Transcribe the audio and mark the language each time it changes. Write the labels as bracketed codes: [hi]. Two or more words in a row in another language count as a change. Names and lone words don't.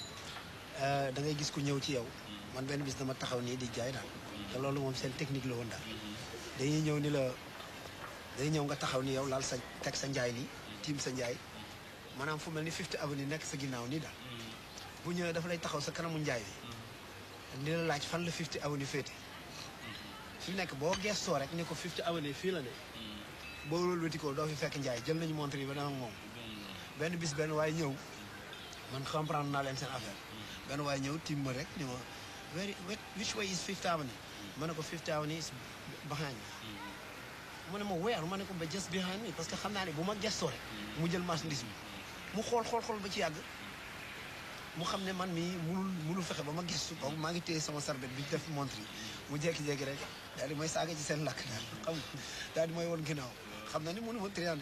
[wo] da ngay gis ku ñëw ci yow man benn bis dama taxaw nii di jaay daal te loolu moom seen technique la woon daal dañuy ñëw ni la day ñëw nga taxaw ni yow laal sa teg sa njaay nii tiim sa njaay maanaam fu mel ni Fifth Avenue nekk sa ginnaaw nii daal bu ñëwee dafa lay taxaw sa kanamu njaay bi ni la laaj fan la Fifth Avenue féete fi mu nekk boo gestoo rek ni ko Fifth Avenue fii la ne boo loolu wéti ko doo fi fekk njaay jël nañu montre yi ba dama moom benn bis benn waaye ñëw man comprendre naa leen seen affaire benn waaye ñëw tiim ma rek ni ma [en] which way is Fifth Avenue [wo] ma ne ko [en] Fifth Avenue is behind me [wo] mu ne ma where ma ne ko ba [en] just behind me [fr] parce que [wo] xam naa ne bu ma gestoo rek mu jël marchandise bi mu xool ba ci yàgg mu xam ne man mii munul fexe ba ma gestu boobu maa ngi téye sama sarbet bi def montre yi mu jékki-jékki rek daal di may saaga ci seen lakk daal xam nga daal di may woon ginnaaw xam na ni mënu ma triandé